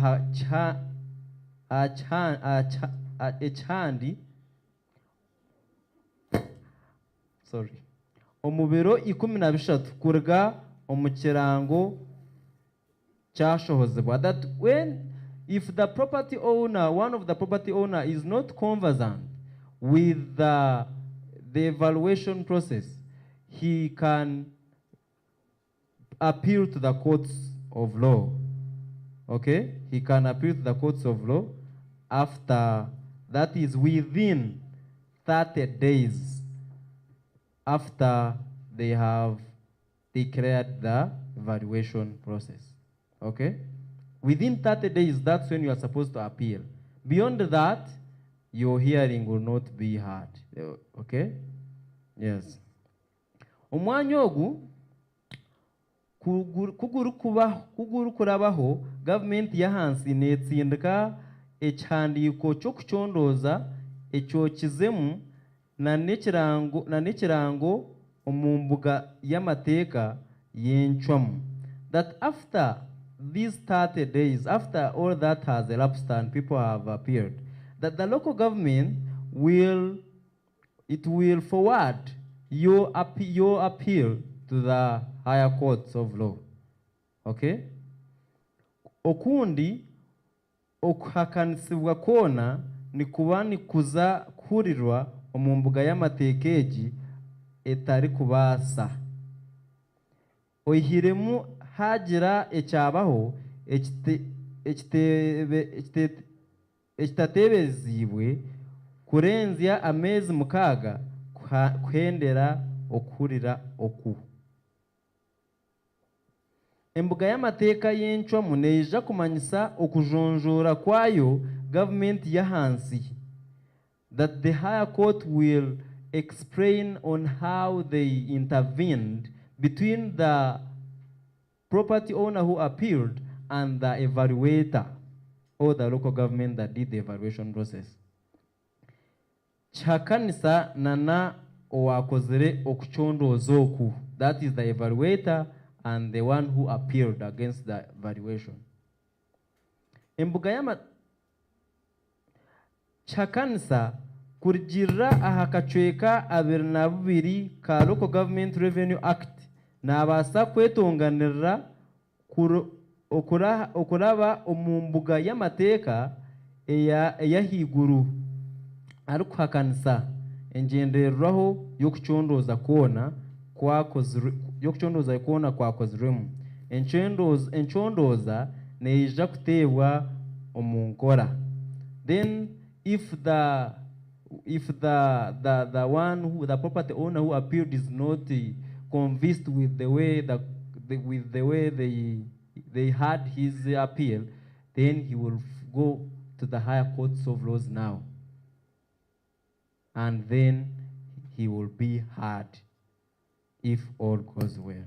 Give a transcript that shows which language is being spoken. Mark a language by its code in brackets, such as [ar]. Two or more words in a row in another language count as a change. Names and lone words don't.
[nyn] ekihandi omubiro 13 kuruga omu kirango kyashohozebwa. [en] That if the property owner, one of the property owner, is not conversant with the evaluation process, he can appeal to the courts of law. Okay? He can appeal to the courts of law after, that is within 30 days after they have declared the evaluation process. Okay? Within 30 days, that's when you are supposed to appeal. Beyond that, your hearing will not be heard. Okay? Yes. [nyn] Omwanya ogu kuguru kurabaho government yahansi netsindika ekihandiko ky'okucondoza ekyokizemu na nekirango omu mbuga y'amateeka y'enchwamu, [en] that after these 30 days, after all that has elapsed and people have appeared, that the local government will forward your appeal to the higher courts of law. Okay? [nyn] Okundi okuhakanisibwa kona ni kuba nikuza kuhurirwa omu mbuga y'amateeka egi etari kubaasa. Oihiremu hagira ekyabaho ekitatebeziibwe kurenzya amezi 6 kuhendera okuhurira oku. Embuga y'amateeka y'enchwamu neija kumanyisa okujonjora kwayo government yahansi, [en] that the higher court will explain on how they intervened between the property owner who appealed and the evaluator or the local government that did the evaluation process. [nyn] Chakanisa nana owakozere okuchondoza oku, [en] that is the evaluator and the one who appealed against the valuation. [nyn] Embuga y'ama chakanisa kurigirira ahakachweka 22 ka Local Government Revenue Act nabasa kwetonganirira okuraba omu mbuga y'amateeka eyahiguru arikuhakanisa engendererwaho y'okuchondoza kona kwakozirwemu. Enchondoza neija kuteebwa omu nkora. [en] Then if the one who, the property owner who appealed is not convinced with the way they had his appeal, then he will go to the higher courts of laws now, and then he will be heard if all goes well.